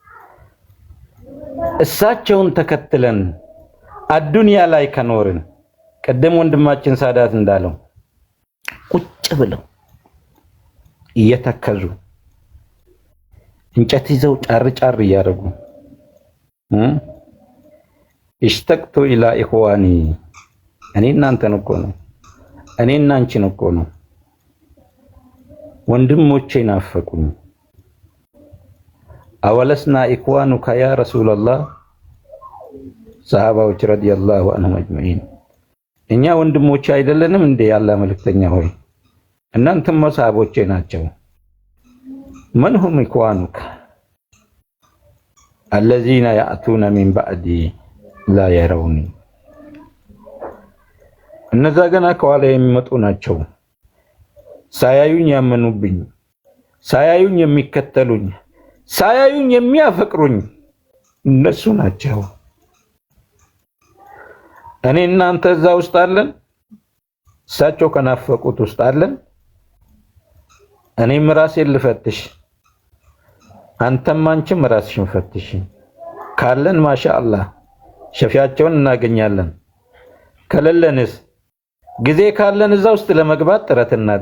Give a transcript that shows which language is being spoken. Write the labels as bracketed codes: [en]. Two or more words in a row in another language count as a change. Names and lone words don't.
[am] እሳቸውን ተከትለን አዱንያ ላይ ከኖርን ቀደም ወንድማችን ሳዳት እንዳለው ቁጭ ብለው እየተከዙ እንጨት ይዘው ጫር ጫር እያደረጉ [ar] اشتقت الى اخواني [am] እኔ እናንተን እኮ ነው እኔ እናንቺን እኮ ነው ወንድሞቼ ናፈቁኝ [ar] أولسنا إخوانك يا رسول الله [am] ሰሃባዎች [ar] رضي الله عنهم أجمعين [am] እኛ ወንድሞቼ አይደለንም እንዴ ያላ መልእክተኛ ሆይ እናንተም ሰሃቦቼ ናቸው [ar] من هم إخوانك الذين يأتون من بعدي لا يروني [am] እነዛ ገና ከኋላ የሚመጡ ናቸው ሳያዩኝ ያመኑብኝ ሳያዩኝ የሚከተሉኝ ሳያዩኝ የሚያፈቅሩኝ እነሱ ናቸው እኔ እናንተ እዛ ውስጥ አለን እሳቸው ከናፈቁት ውስጥ አለን እኔም ራሴን ልፈትሽ አንተም አንቺም ራስሽን ፈትሽ ካለን ማሻአላህ ሸፊያቸውን እናገኛለን ከሌለንስ ጊዜ ካለን እዛ ውስጥ ለመግባት ጥረት